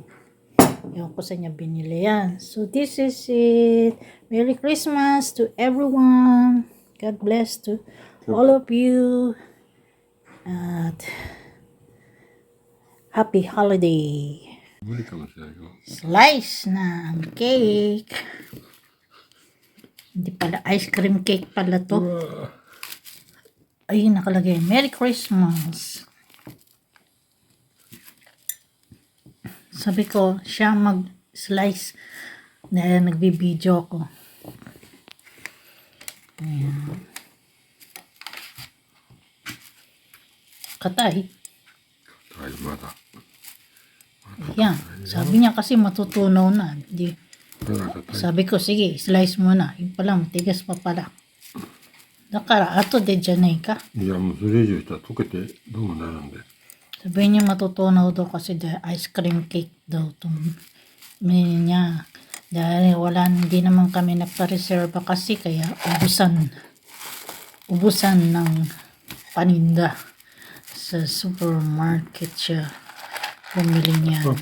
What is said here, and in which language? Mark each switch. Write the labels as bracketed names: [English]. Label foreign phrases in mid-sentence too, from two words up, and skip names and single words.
[Filipino] Yung ko sa niya binili yan. [English] So this is it. Merry Christmas to everyone. God bless to all of you. At happy holiday. [Filipino] Slice ng cake. Hindi pala [English] ice cream cake [Filipino] pala to. Ayun nakalagay. [English] Merry Christmas. [Filipino] Sabi ko, siya mag-slice dahil nagbibideo ko. Ayan. Katay. Ayan. Sabi niya kasi matutunaw na. Sabi ko, sige, slice mo na. Yung pala, matigas pa pala. [Japanese] だから後でじゃないか。いや、もうそれ以上したら溶けてどうもなるんで。 [Filipino] Sabi niya matutunaw daw kasi [English] ice cream cake [Filipino] daw itong mini niya. Dahil hindi naman kami nagpa-reserva kasi kaya ubusan ng paninda sa supermarket siya bumili niya.